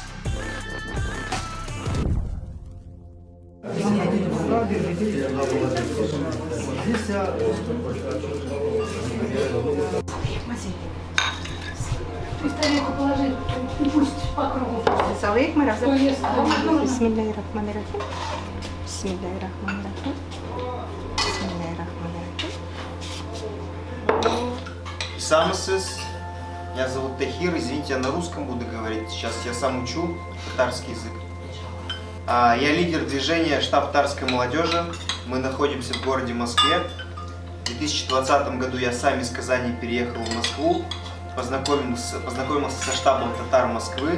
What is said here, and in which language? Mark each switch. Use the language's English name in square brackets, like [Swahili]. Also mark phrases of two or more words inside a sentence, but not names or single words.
[Russian] Положи, пусть по кругу. [Arabic] بسم الله الرحمن الرحيم. بسم الله الرحمن الرحيم. [Russian] Самосыз. Меня зовут Тахир. Извините, я на русском буду говорить. Сейчас я сам учу татарский язык. Я лидер движения штаб татарской молодежи. Мы находимся в городе Москве. В 2020 году я сам из Казани переехал в Москву. Познакомился со штабом татар Москвы.